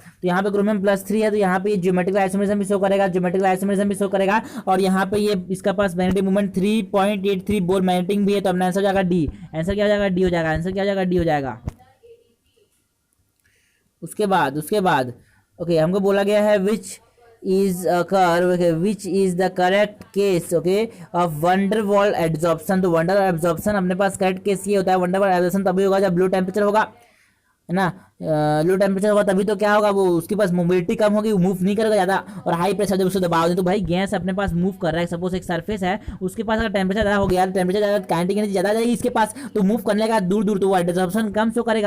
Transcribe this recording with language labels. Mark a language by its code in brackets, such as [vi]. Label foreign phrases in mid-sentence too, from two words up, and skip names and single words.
[hi] तो यहाँ पे क्रोमियम +3 है तो यहाँ पे ये [en] geometric isomerism [hi] भी शो करेगा, [en] geometric isomerism [hi] भी शो करेगा, और यहाँ पे ये इसका पास [en] magnetic moment [hi] 3.83 [en] Bohr magnetic [hi] भी है, तो अपना आंसर हो जाएगा डी। आंसर क्या हो जाएगा, डी हो जाएगा। आंसर क्या हो जाएगा, डी हो जाएगा। उसके बाद ओके हमको बोला गया है [en] विच is occur, okay, which is the correct case, okay, of van der Waals adsorption। [hi] तो van der Waals adsorption अपने पास करेक्ट केस ये होता है, van der Waals adsorption तभी होगा जब [en] low temperature [hi] होगा, है ना, [en] low temperature [hi] होगा तभी तो क्या होगा, वो उसके पास मोबिलिटी कम होगी, वो मूव नहीं करेगा ज़्यादा, और [en] high pressure [hi] जब उसको दबाव दे तो भाई गैस अपने पास मूव कर रहा है, सपोज एक सरफेस है उसके पास अगर टेम्परेचर ज़्यादा हो गया, टेम्परेचर ज़्यादा [en] kinetic energy [hi] ज़्यादा जाएगी इसके पास, तो मूव करने का दूर तो वो एडसॉर्प्शन कम शो करेगा।